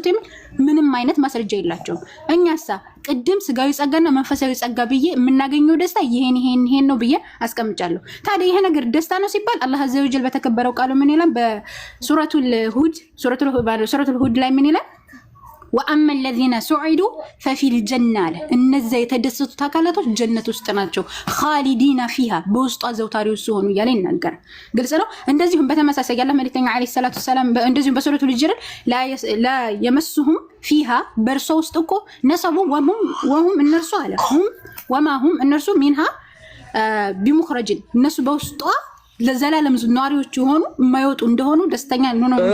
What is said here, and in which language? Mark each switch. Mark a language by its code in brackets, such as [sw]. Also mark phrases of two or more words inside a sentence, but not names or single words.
[am] ምንም አይነት ማስረጃ የላቸውም። እኛሳ ቅድም ስጋዊ ጸጋና መንፈሳዊ ጸጋ ብዬ የምናገኘው ደስታ ይሄን ነው ብዬ አስቀምጫለሁ። ታዲያ ይሄ ነገር ደስታ ነው ሲባል አላህ [ar] عز وجل [am] በተከበረው ቃሉ ምን ይላል? በሱረቱል ሁድ ላይ ምን ይላል? ወአመ [ar] الذين سعدوا ففي الجنة [am] አለ እነዚያ የተደሰቱት አካላቶች ጀነት ውስጥ ናቸው [ar] خالدين فيها [am] በውስጧ ዘውታሪዎች ሲሆኑ እያለ ይናገራል። ግልጽ ነው። እንደዚሁም በተመሳሳይ ያለ መልእክተኛ [ar] عليه الصلاة السلام [am] እንደዚሁም በሱረቱል ሂጅር [ar] لا يمسهم [am] فيها በርሶ ውስጥ እኮ [ar] نصب وهم [am] እነርሱ አለ [ar] وما هم [am] እነርሱ [ar] منها بمخرجين [am] እነሱ በውስጧ ለዘላለም ነዋሪዎች የሆኑ የማይወጡ እንደሆኑ ደስተኛ ነው ነው